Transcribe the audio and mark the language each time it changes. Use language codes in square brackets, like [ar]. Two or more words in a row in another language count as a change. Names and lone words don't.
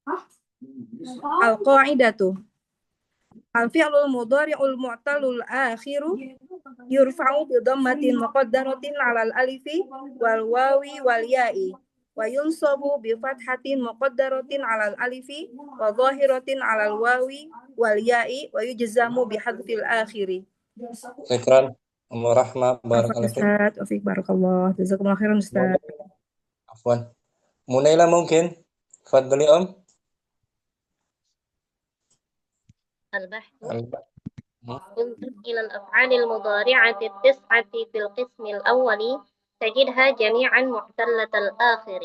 [ar] القاعدة الفعل المضارع المعتل الآخر يرفع بضمة مقدرة على الألف والواو والياء وينصب بفتحة مقدرة على الألف وظاهرة على الواو والياء ويجزم بحذف الآخر. Syukran. رحمة بارك الله فيك. أستاذ، وفيك بارك الله. جزاكم الله خيرا أستاذ. [ms] Afwan. Munaila mungkin? Fadli [ar] البحث انظر إلى الأفعال المضارعة التسعة في القسم الأول تجدها جميعا معتلة الآخر.